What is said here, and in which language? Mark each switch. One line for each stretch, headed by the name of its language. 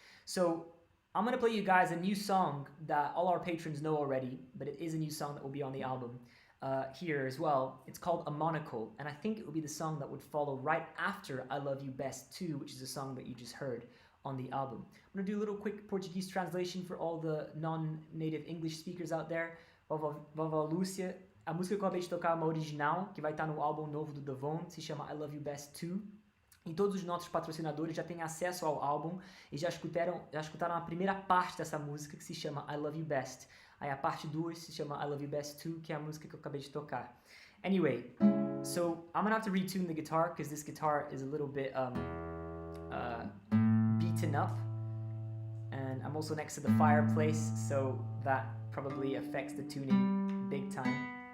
English: So I'm going to play you guys a new song that all our patrons know already, but it is a new song that will be on the album here as well. It's called A Monocle, and I think it will be the song that would follow right after I Love You Best 2, which is a song that you just heard on the album. I'm going to do a little quick Portuguese translation for all the non-native English speakers out there.
Portuguese: Vovó Lúcia. A música que eu acabei de tocar é uma original, que vai estar no álbum novo do The Vone, se chama I Love You Best 2. E todos os nossos patrocinadores já têm acesso ao álbum e já escutaram a primeira parte dessa música, que se chama I Love You Best. Aí a parte 2 se chama I Love You Best 2, que é a música que eu acabei de tocar.
English: Anyway, so I'm gonna have to retune the guitar because this guitar is a little bit beaten up. And I'm also next to the fireplace, so that probably affects the tuning big time.